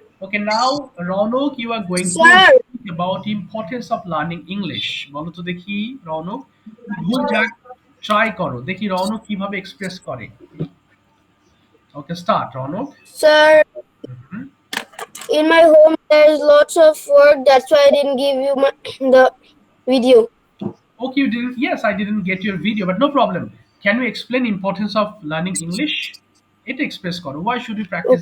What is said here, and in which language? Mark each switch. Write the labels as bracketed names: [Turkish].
[English] Okay, now Ronok, you are going to Sir. speak about importance of learning English. [Bangla] বলো তো দেখি রৌনক, ভুল যাক ট্রাই করো, দেখি রৌনক কিভাবে এক্সপ্রেস করে। ওকে, start Rounak. [English] Sir, in my home there is lots of work. That's why I didn't give you the video. Okay, you didn't. Yes, I didn't get your video, but no problem. Can you explain importance of learning English? [Bangla] এটা express করো। [English] Why should we practice